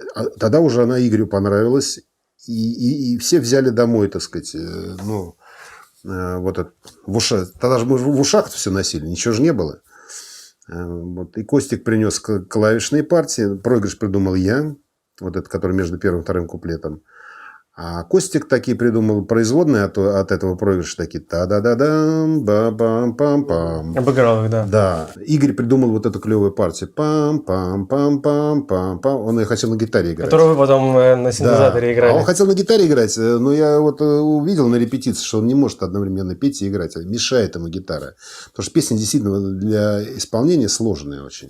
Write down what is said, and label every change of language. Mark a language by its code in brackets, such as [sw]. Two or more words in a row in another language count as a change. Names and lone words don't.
[ru] Тогда уже она Игорю понравилась. И все взяли домой, так сказать, в ушах. Тогда же мы в ушах все носили, ничего же не было. И Костик принес клавишные партии, проигрыш придумал я, вот этот, который между первым и вторым куплетом. А Костик такие придумал производные от этого проигрыша, такие та-да-да-дам, ба-бам-пам-пам. Обыграл их, да. Да. Игорь придумал вот эту клевую партию. Пам-пам-пам-пам-пам-пам. Он ее хотел на гитаре играть. Которую вы потом на синтезаторе играли. А он хотел на гитаре играть, но я увидел на репетиции, что он не может одновременно петь и играть. Мешает ему гитара. Потому что песня действительно для исполнения сложная очень.